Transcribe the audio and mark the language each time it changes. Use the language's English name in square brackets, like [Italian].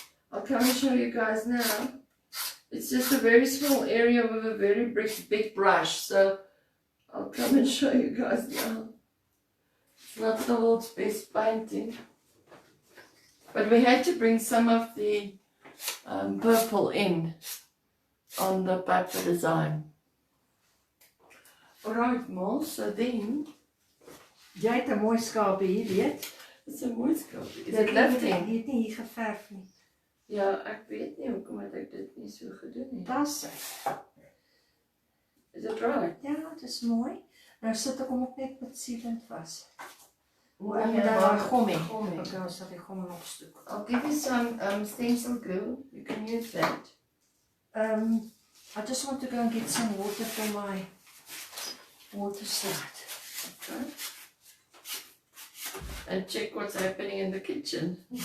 [English] I'll come and show you guys now. It's just a very small area with a very big brush, so I'll come and show you guys now. It's not the world's best painting, but we had to bring some of the purple in on the paper design. Alright, Mol, so then... [Afrikaans] Jy het 'n mooi skapie hier, weet? [English] It's a [Afrikaans] mooi skapie. [English] Is it lifting? [Afrikaans] Jy het nie hier geverf nie. Ja, ek weet nie hoekom het ek dit nie so gedoen nie. Das hy. [English] Is it right? [Afrikaans] Ja, dit is mooi. Nou sit ek hom ook net met sealant vas. Oh, Ek moet yeah, daar maar- gommie. gommie. Okay, ons sal die gommie nog stuk. [English] I'll give you some stencil glue. You can use that. I just want to go and get some water for my water slide. Okay. And check what's happening in the kitchen.